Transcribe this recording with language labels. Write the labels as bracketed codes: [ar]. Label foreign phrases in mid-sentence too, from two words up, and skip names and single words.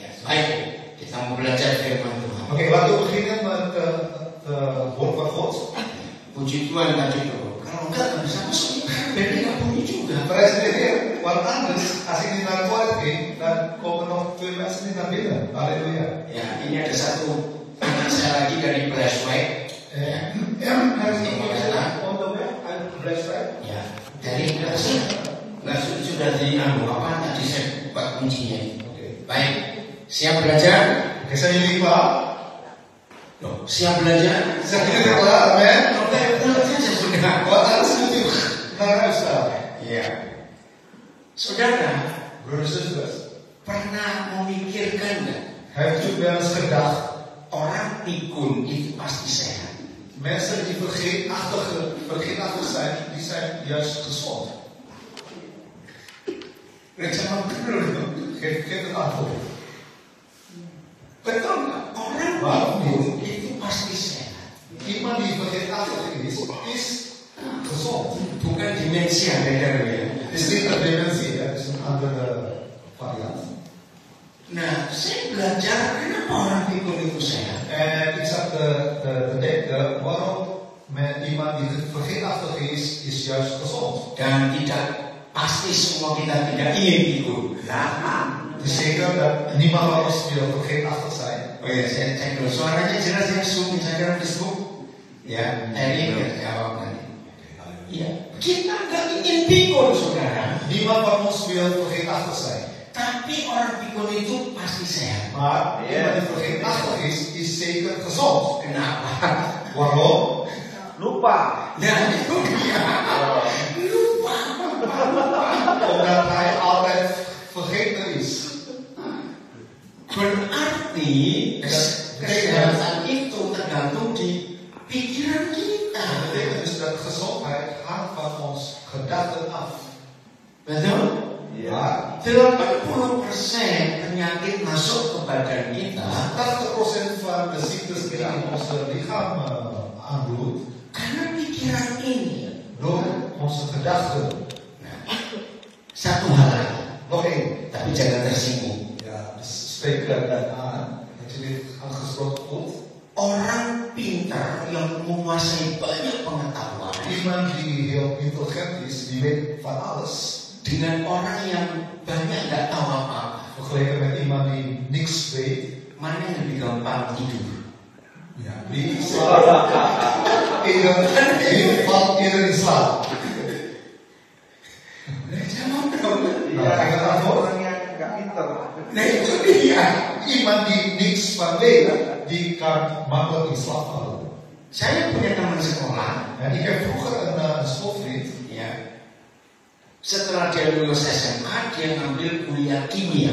[id] Baik, kita mau belajar firman Tuhan. [nl] Oké, laten we beginnen met het woord van God. [id] Puji Tuhan tadi tuh. Kalau enggak nggak bisa masuk. Jadi nggak bunyi juga. [nl] Prijs de Heer, want anders, als ik niet naar het woord ging, dan komen nog 2 mensen niet naar binnen. [id] Halleluja. Ya, ini ada satu anak saya lagi dari Braeswijk. [nl] Hij is onderweg uit Braeswijk. [id] Ya, dari nggak sudah di apa tadi saya buat kuncinya. Oké. Baik, siap belajar? [nl] Oké, zijn jullie klaar? [id] Loh, siap belajar? [nl] Zijn jullie klaar, amen? [id] Saya sudah. [nl] Want anders moet u naar huis gaan. [id] Ya, saudara, [nl] Broeders en zusters, [id] pernah memikirkan nggak [nl] heeft u wel eens gedacht, [id] orang pikun itu pasti sehat? [nl] mensen die vergeetachtig zijn, die zijn juist gezond. Geef het antwoord. [id] Betul nggak? Orang pikun itu pasti sehat. [nl] Iemand die vergeetachtig is gezond. [id] Bukan demensia, beda ya. [nl] Het is niet een dementie, het is een andere variant. [id] Nah, saya belajar kenapa orang pikun itu sehat. [nl] En ik zat te denken, waarom met iemand die vergeetachtig is juist gezond. [id] Dan tidak pasti semua kita tidak ingin pikun. [nl] Het is zeker dat niemand van ons wil vergeetachtig zijn. [id] Oh ya, saya cek dulu. Suaranya jelas ya, Zoom, Instagram, Facebook. Ya, ini jawab nanti. Ya, kita nggak ingin pikun, saudara. [nl] Niemand van ons wil vergeetachtig zijn. [id] Tapi orang pikun itu pasti sehat. [nl] Maar iemand die vergeetachtig is zeker gezond. [id] Kenapa? [nl] Waarom? [id] Lupa. Nah, itu dia. Lupa. [nl] Omdat hij altijd vergeten is. [id] Berarti kesehatan itu tergantung di pikiran kita. [nl] Dat betekent dus dat gezondheid hangt van ons gedachten af. [id] Betul? [nl] Ja. [id] 80% penyakit masuk ke badan kita [nl] 80% van de ziektes die in ons lichaam aandoet, [id] karena pikiran ini. [nl] door onze gedachten. [id] Satu hal lagi, [nl] Nog één. [id] tapi jangan tersinggung. [nl] Ja, dus spreek dat aan. Dat je dit aangesproken voelt. [id] Orang pintar yang menguasai banyak pengetahuan [nl] Iemand die heel intelligent is, die weet van alles. [id] dengan orang yang banyak nggak tahu apa-apa, [nl] Vergeleken met iemand die niks weet. [id] mana yang lebih gampang tidur? [nl] Ja, die valt eerder in slaap. [id] Jawab dong. [nl] Nou, kijk het antwoord. [id] Orang yang nggak pinter. Nah itu dia. [nl] Iemand die niks van weet, die kan makkelijk in slaap vallen. [id] Saya punya teman sekolah. [nl] En ik heb vroeger een schoolvriend. [id] Ya. Setelah dia lulus SMA, dia ngambil kuliah kimia.